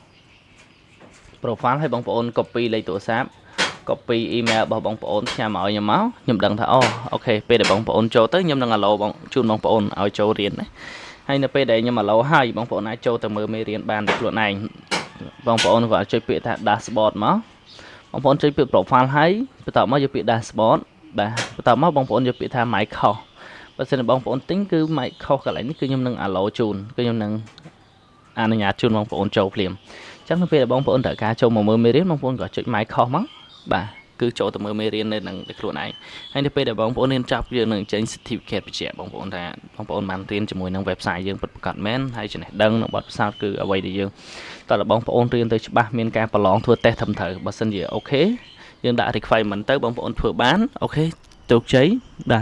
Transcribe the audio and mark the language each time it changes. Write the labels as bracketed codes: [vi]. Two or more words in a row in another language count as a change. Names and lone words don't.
[km] ហើយបងប្អូន copy លេខទូរស័ព្ទ [en] copy email [km] របស់បងប្អូនផ្ញើមកឲ្យខ្ញុំដឹងថាអូខេពេលដែលបងប្អូនចូលទៅខ្ញុំនឹង allow ជូនបងប្អូនឲ្យចូលរៀនណាហើយនៅពេលដែលខ្ញុំ allow ហើយបងប្អូនអាចចូលទៅមើលមេរៀនបានដោយខ្លួនឯងបងប្អូនគាត់ចុចពាក្យថា dashboard មកបងប្អូនចុចពាក្យ profile ហើយបន្ទាប់មកយកពាក្យ dashboard បាទ បន្ទាប់មកបងប្អូនយកពាក្យថា [en] my course [km] បើសិនបងប្អូនទិញគឺ [en] my course [km] កន្លែងនេះគឺខ្ញុំនឹង allow ជូនគឺខ្ញុំនឹងអនុញ្ញាតជូនបងប្អូនចូលភ្លាមអញ្ចឹងនៅពេលដែលបងប្អូនត្រូវការចូលមកមើលមេរៀនបងប្អូនក៏ចុច [en] my course [km] មកបាទគឺចូលទៅមើលមេរៀន នៅនឹងខ្លួនឯងហើយនៅពេលដែលបងប្អូនរៀនចប់យើងនឹងចេញ certificate បញ្ជាក់បងប្អូនថាបងប្អូនបានរៀនជាមួយនឹង website យើងពិតប្រាកដមែនហើយចំណេះដឹងនិងបទពិសោធន៍គឺអ្វីដែលយើងតើ បងប្អូនរៀនទៅច្បាស់មានការប្រឡងធ្វើ test ត្រឹមត្រូវបើសិនជាអូខេយើងដាក់ requirement ទៅបងប្អូនធ្វើបានអូខេជោគជ័យបាទ